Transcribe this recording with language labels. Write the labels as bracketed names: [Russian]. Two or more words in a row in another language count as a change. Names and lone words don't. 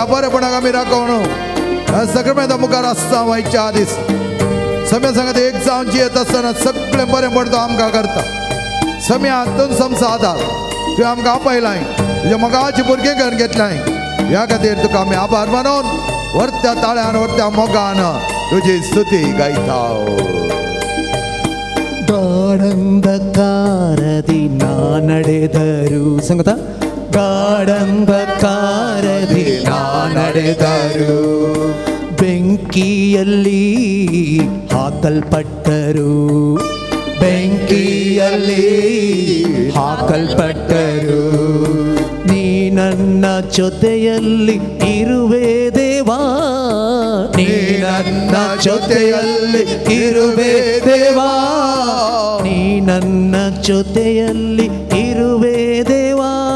[Konkani] बरेंपणाक आमी राखून सगळें मुखार आसता वयच्या दीस सोम्या सांगता एक जावन जियेत आसतना सगळें बरेंपण तो आमकां करता सोम्या हातून समजाता तुवें आमकां आपयलां तुज्या मोगाची भुरगीं घेवन घेतलां ह्या खातीर तुका आमी आभार मानून वर्त्या ताळ्यान वर्त्या मोगान तुजी स्तुती गायता [Kannada] ಗಾಢಂಧಕಾರದಿ ನಾ ನಡೆದರು ಸಂಗತ ಗಾಢಂಧಕಾರದಿ ನಾ ನಡೆದರು ಬೆಂಕಿಯಲ್ಲಿ ಹಾಕಲ್ಪಟ್ಟರು ಬೆಂಕಿಯಲ್ಲಿ ಹಾಕಲ್ಪಟ್ಟರು ನೀ ನನ್ನ ಜೊತೆಯಲ್ಲಿ ಇರುವೆ ದೇವಾ ನೀ ನನ್ನ ಜೊತೆಯಲ್ಲಿ ಇರುವೆ ದೇವಾ ನೀ ನನ್ನ ಜೊತೆಯಲ್ಲಿ ಇರುವೆ ದೇವಾ